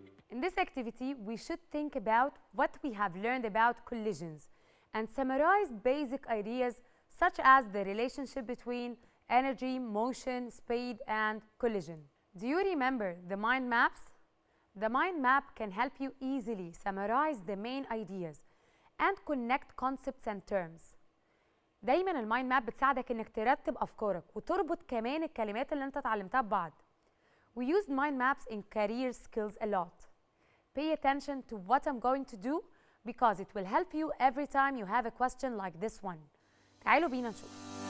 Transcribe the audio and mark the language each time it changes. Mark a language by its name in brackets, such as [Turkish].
[English] In this activity, we should think about what we have learned about collisions and summarize basic ideas such as the relationship between energy, motion, speed, and collision. Do you remember the mind maps? The mind map can help you easily summarize the main ideas and connect concepts and terms. [Arabic] دايما المايند ماب بتساعدك انك ترتب افكارك وتربط كمان الكلمات اللي انت اتعلمتها ببعض. [English] We use mind maps in career skills a lot. Pay attention to what I'm going to do because it will help you every time you have a question like this one. [Arabic] تعالوا بينا نشوف.